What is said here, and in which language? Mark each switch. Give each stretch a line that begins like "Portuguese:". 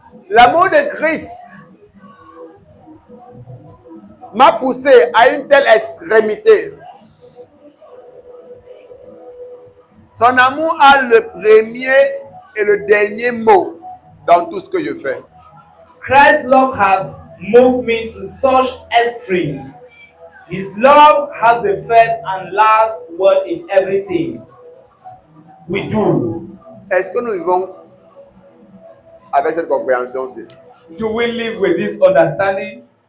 French: L'amour de Christ m'a poussé à une telle extrémité. Son amour a le premier et le dernier mot dans tout ce que je fais.
English: Christ's love has moved me to such extremes. His love has the first and last word in everything we do.
French: Est-ce que nous vivons avec cette compréhension-ci?
English: Do we live with this understanding?